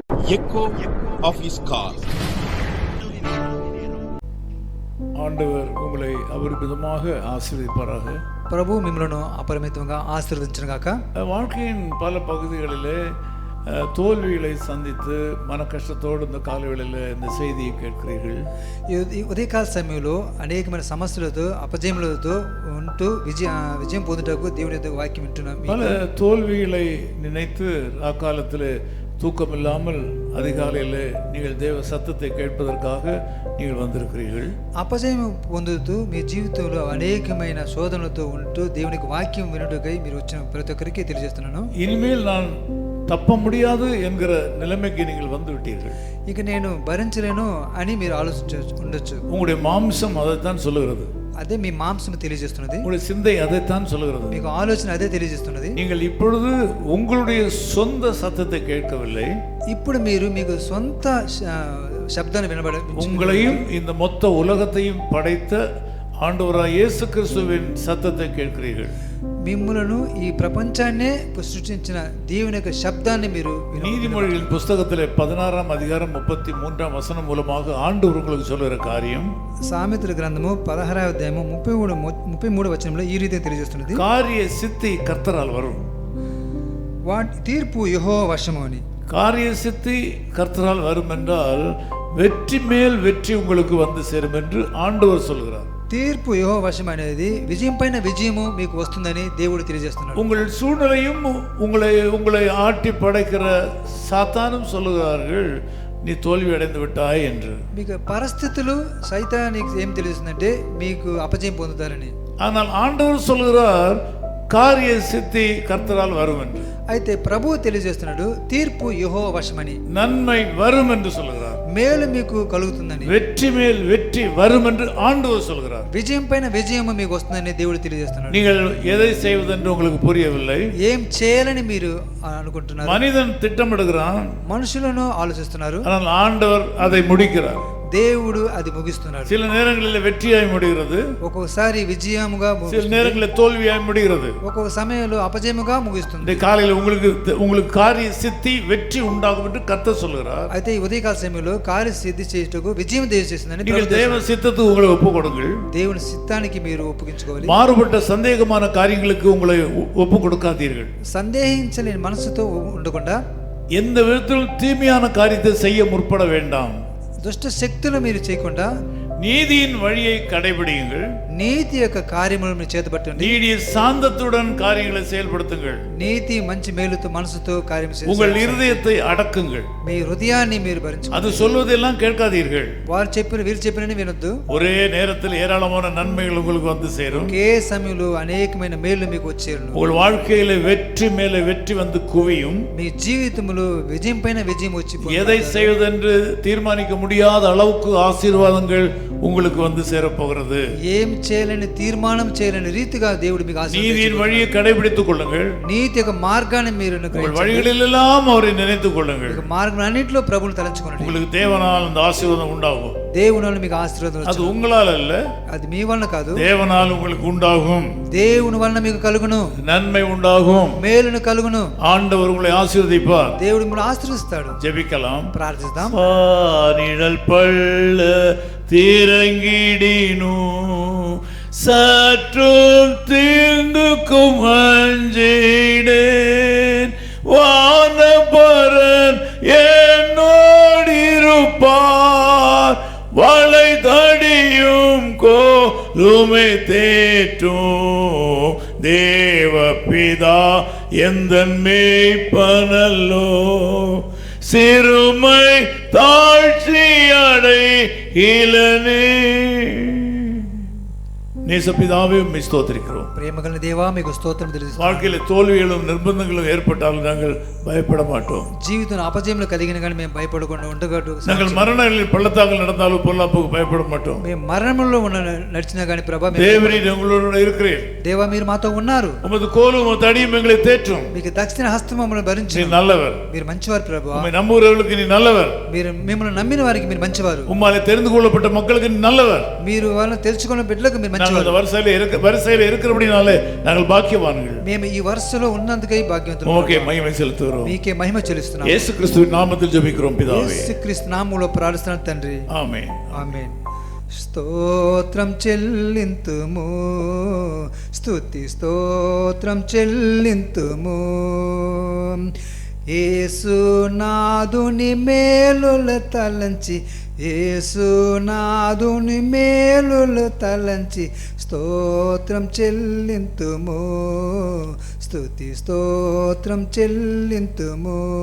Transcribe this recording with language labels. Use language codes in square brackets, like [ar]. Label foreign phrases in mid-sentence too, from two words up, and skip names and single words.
[en] echo of his call. [ta] ஆண்டவர் உங்களை அபரிமிதமாக ஆசீர்வதிப்பாராக. [te] ప్రభు మిమ్మల్ని అపరిమితంగా ఆశీర్వదించును గాక. [ta] வாழ்க்கையின் பல பகுதிகளிலே தோல்விகளை சந்தித்து மன கஷ்டத்தோடு இந்த காலவேளையில் இந்த செய்தியை கேட்கிறீர்கள். [te] ఈ ఉదయకాల సమయంలో అనేకమైన సమస్యలతో అపజయములతో ఉంటూ విజయం పొందుటకు దేవుని యొక్క వాక్యం వింటున్నాం. [ta] பல தோல்விகளை நினைத்து அக்காலத்தில் தூக்கமில்லாமல் அதிகாலையில் நீங்கள் தேவ சத்தத்தை கேட்பதற்காக நீங்கள் வந்திருக்கிறீர்கள். [te] అపజయం పొందుతూ మీ జీవితంలో అనేకమైన శోధనలతో ఉంటూ దేవునికి వాక్యం వినుటకై మీరు వచ్చిన ప్రతి ఒక్కరికి తెలియజేస్తున్నాను. [ta] இனிமேல் நான் தப்ப முடியாது என்கிற நிலைமைக்கு நீங்கள் வந்து விட்டீர்கள். [te] ఇక నేను భరించలేను అని మీరు ఉండొచ్చు. [ta] உங்களுடைய மாம்சம் அதைத்தான் சொல்லுகிறது. [te] అదే మీ మాంసం తెలియజేస్తున్నది. [ta] உங்களுடைய சிந்தை அதைத்தான் சொல்லுகிறது. [te] మీకు ఆలోచన అదే తెలియజేస్తున్నది. [ta] நீங்கள் இப்பொழுது உங்களுடைய சொந்த சத்தத்தை கேட்கவில்லை. [te] ఇప్పుడు మీరు మీకు సొంత శబ్దాన్ని [ta] உங்களையும் இந்த மொத்த உலகத்தையும் படைத்த ஆண்டவராகிய இயேசு கிறிஸ்துவின் சத்தத்தை கேட்கிறீர்கள். [te] మిమ్ములను ఈ ప్రపంచాన్నే సృష్టించిన దేవుని యొక్క శబ్దాన్ని మీరు [ta] நீதிமொழிகளின் புஸ்தகத்தில் 16ஆம் அதிகாரம் 33ஆம் வசனம் மூலமாக ஆண்டவர் உங்களுக்கு சொல்லுகிற காரியம், [te] సామెతల గ్రంథము 16వ అధ్యాయము 33వ వచనంలో ఈ రీతిగా తెలియజేస్తున్నది. [ta] காரிய சித்தி கர்த்தரால் வரும். [te] తీర్పు యెహోవా వశము అని. [ta] காரிய சித்தி கர்த்தரால் வரும் என்றால் வெற்றி மேல் வெற்றி உங்களுக்கு வந்து சேரும் என்று ஆண்டவர் சொல்கிறார். [te] తీర్పు యెహోవా వశం అనేది విజయం పైన విజయము మీకు వస్తుందని దేవుడు తెలియజేస్తున్నాడు. [ta] உங்கள் சூழ்நிலையும் உங்களை ஆட்டி படைக்கிற சாத்தானும் சொல்லுகிறார்கள், நீ தோல்வி அடைந்து விட்டாய் என்று. [te] మీకు పరిస్థితులు సైతానికి ఏం తెలియజేస్తుందంటే మీకు అపజయం పొందుతారని. [ta] ஆனால் ஆண்டவர் சொல்கிறார் காரிய சித்தி கர்த்தரால் வரும் என்று. [te] అయితే ప్రభువు తెలియజేస్తున్నాడు తీర్పు యెహోవా వశమని. [ta] நன்மை வரும் என்று சொல்கிறார். [te] మేలు మీకు కలుగుతుందని. [ta] வெற்றி மேல் வெற்றி வரும் என்று ஆண்டவர் சொல்கிறார். [te] విజయం పైన విజయము మీకు వస్తుందని దేవుడు తెలియజేస్తున్నాడు. [ta] நீங்கள் எதை செய்வதென்று உங்களுக்கு புரியவில்லை. [te] ఏం చేయాలని మీరు అనుకుంటున్నారు. [ta] மனிதன் திட்டமிடுகிறான், [te] మనుషులను ఆలోచిస్తున్నారు, [ta] ஆனால் ఆண்டவர் அதை முடிக்கிறார். [te] దేవుడు అది ముగిస్తున్నాడు. [ta] சில நேரங்களில் வெற்றியாய் முடிகிறது, [te] ఒక్కొక్కసారి విజయముగా, [ta] சில நேரங்களில் தோல்வியாய் முடிகிறது. [te] ఒక్కొక్క సమయంలో అపజయముగా ముగిస్తుంది. [ta] இந்த காலையில் உங்களுக்கு காரிய சித்தி வெற்றி உண்டாகும் என்று கர்த்தர் சொல்கிறார். [te] అయితే ఈ ఉదయకాల సమయంలో కార్య సిద్ధి చేయుటకు విజయం దయచేస్తుందని [ta] நீங்கள் தேவ சித்தத்துக்கு உங்களை ஒப்பு கொடுங்கள். [te] దేవుని చిత్తానికి మీరు ఒప్పుగించుకోవాలి. [ta] மாறுபட்ட சந்தேகமான காரியங்களுக்கு உங்களை ஒப்பு கொடுக்காதீர்கள். [te] సందేహించలేని మనసుతో ఉండకుండా [ta] எந்த விதத்திலும் தீமையான காரியத்தை செய்ய முற்பட வேண்டாம். [te] దుష్ట శక్తులు మీరు చేయకుండా [ta] நீதியின் வழியை கடைபிடியுங்கள். [te] నీతి యొక్క కార్యములను మీరు చేతపట్టండి. [ta] நீடிய சாந்தத்துடன் காரியங்களை செயல்படுத்துங்கள். [te] నీతి మంచి మేలుతో మనసుతో కార్యం చేయండి. [ta] உங்கள் இருதயத்தை அடக்குங்கள். [te] మీ హృదయాన్ని మీరు భరించుకోండి. [ta] அது சொல்வதெல்லாம் கேட்காதீர்கள். [te] వారు చెప్పిన వీరు చెప్పినని వినొద్దు. [ta] ஒரே நேரத்தில் ஏராளமான நன்மைகள் உங்களுக்கு வந்து சேரும். [te] ఒకే సమయంలో అనేకమైన మేలు మీకు వచ్చేరును. [ta] உங்கள் வாழ்க்கையில வெற்றி மேலே வெற்றி வந்து குவியும். [te] మీ జీవితంలో విజయం పైన విజయం వచ్చి [ta] எதை செய்வதென்று தீர்மானிக்க முடியாத அளவுக்கு ஆசீர்வாதங்கள் உங்களுக்கு வந்து சேரப்போகிறது. [te] ఏం చేయాలని తీర్మానం చేయలేని రీతిగా దేవుడు మీకు [ta] நீதியின் வழியை கடைபிடித்துக் கொள்ளுங்கள். [te] నీతి యొక్క మార్గాన్ని మీరు [ta] உங்கள் வழிகளிலெல்லாம் அவரை நினைத்துக் கொள்ளுங்கள். [te] మార్గం అన్నింటిలో ప్రభువును తలంచుకోండి. [ta] உங்களுக்கு தேவனால் அந்த ஆசீர்வாதம் உண்டாகும். [te] దేవుని మీకు ఆశీర్వాదం [ta] அது உங்களால் அல்ல, [te] అది మీ వలన కాదు, [ta] தேவனால் உங்களுக்கு உண்டாகும். [te] దేవుని వలన మీకు కలుగును, [ta] நன்மை உண்டாகும், [te] మేలును కలుగును. [ta] ஆண்டவர் உங்களை ஆசீர்வதிப்பார். [te] దేవుడు మిమ్మల్ని ఆశీర్వదిస్తాడు. [ta] ஜெபிக்கலாம். [te] ప్రార్థిద్దాం. [ta] நிழல் பள்ள திரங்கிடினு சற்றும் தீங்குக்கும் அஞ்சிடேன். வானபரன் என்னோடிருப்பார். வளை தடியும் கோலுமை தேற்றும் தேவபிதா எந்தன் மேய்ப்பனல்லோ. சிறுமை தாழ்ச்சி அடைகிலனே. நேசபிதாவே உம்மை ஸ்தோத்திரிக்கிறோம். [te] ప్రేమగల దేవా మీకు స్తోత్రం తెలుసు. [ta] வாழ்க்கையில தோல்விகளும் நிர்பந்தங்களும் ஏற்பட்டாலும் நாங்கள் பயப்பட மாட்டோம். [te] జీవితంలో అపజయములు కలిగిన కానీ మేము భయపడకుండా ఉండగట్టు. [ta] நாங்கள் மரணங்களில் பள்ளத்தாக்கில் நடந்தாலும் பொல்லாப்புக்கு பயப்பட மாட்டோம். [te] మేము మరణంలో నడిచినా కానీ ప్రభా [ta] தேவரீர் எங்களோடு இருக்கிறீர். [te] దేవా మీరు మాతో ఉన్నారు. [ta] உமது கோலும் உமது தடியும் எங்களை தேற்றும். [te] మీకు దక్షిణ హస్తం మమ్మల్ని భరించు. [ta] நீர் நல்லவர். [te] మీరు మంచివారు ప్రభా. [ta] உம்மை நம்புகிறவர்களுக்கு நீ நல்லவர். [te] మీరు మిమ్మల్ని నమ్మిన వారికి మీరు మంచివారు. [ta] உம்மாலே தெரிந்து கொள்ளப்பட்ட மக்களுக்கு நீ நல்லவர். [te] మీరు వాళ్ళని తెలుసుకున్న బిడ్డలకు మీరు మంచివారు. [ta] நாங்கள் அந்த வரிசையில் இருக்கிறபடினாலே நாங்கள் பாக்கியவான்கள். [te] మేము ఈ వరుసలో ఉన్నందుకై భాగ్యవంతులు. ఓకే, మహిమ చెల్లిస్తున్నాం. మీకే మహిమ చెల్లిస్తున్నాం. యేసుక్రీస్తు నామములో జెబిக்கிறோம் పితావే. యేసుక్రీస్తు నామములో ప్రార్థిస్తున్నాను తండ్రి. ఆమేన్. ఆమేన్. స్తోత్రం చెల్లింతుము, స్తుతి స్తోత్రం చెల్లింతుము, యేసునాథుని మేలులు తలంచి, యేసునాథుని మేలులు తలంచి స్తోత్రం చెల్లింతుము, స్తుతి స్తోత్రం చెల్లింతుము.